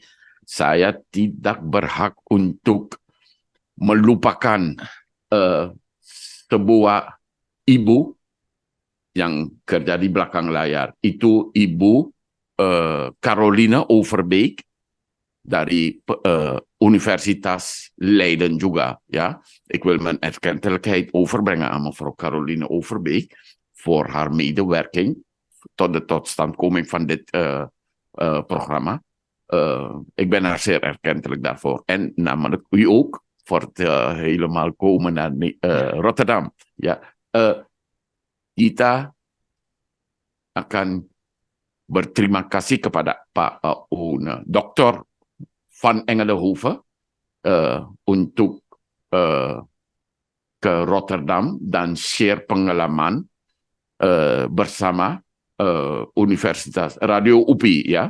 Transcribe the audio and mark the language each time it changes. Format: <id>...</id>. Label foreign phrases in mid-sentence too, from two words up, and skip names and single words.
<id>Saya tidak berhak untuk melupakan sebuah ibu yang kerja di belakang layar itu Ibu Carolina Overbeek dari Universitas Leiden juga, ja.</id> <nl>Ik wil mijn erkentelijkheid overbrengen aan mevrouw Caroline Overbeek voor haar medewerking tot de totstandkoming van dit programma. Ik ben haar zeer erkentelijk daarvoor. En namelijk u ook voor het helemaal komen naar Rotterdam. Ja.</nl> <id>Kita akan berterima kasih kepada Pak Dr. Van Engelenhoven untuk ke Rotterdam dan share pengalaman bersama Universitas Radio UPI, ya.</id>